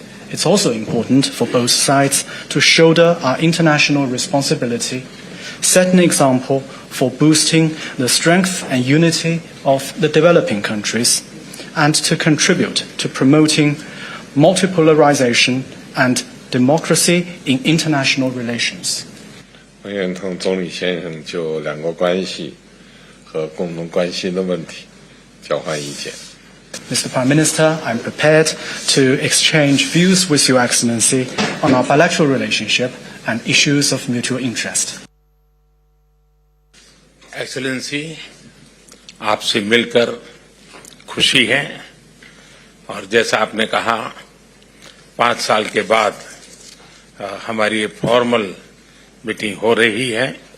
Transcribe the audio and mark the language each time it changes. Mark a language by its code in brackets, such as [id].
[en] It's also important for both sides to shoulder our international responsibility, set an example for boosting the strength and unity of the developing countries, and to contribute to promoting multipolarization and democracy in international relations. [zh] 我愿同总理先生就两国关系和共同关心的问题交换意见。 [en] Mr. Prime Minister, I'm prepared to exchange views with Your Excellency on our bilateral relationship and issues of mutual interest. [hi] Excellency, आपसे मिलकर खुशी है और जैसा आपने कहा 5 साल के बाद हमारी फॉर्मल मीटिंग हो रही है।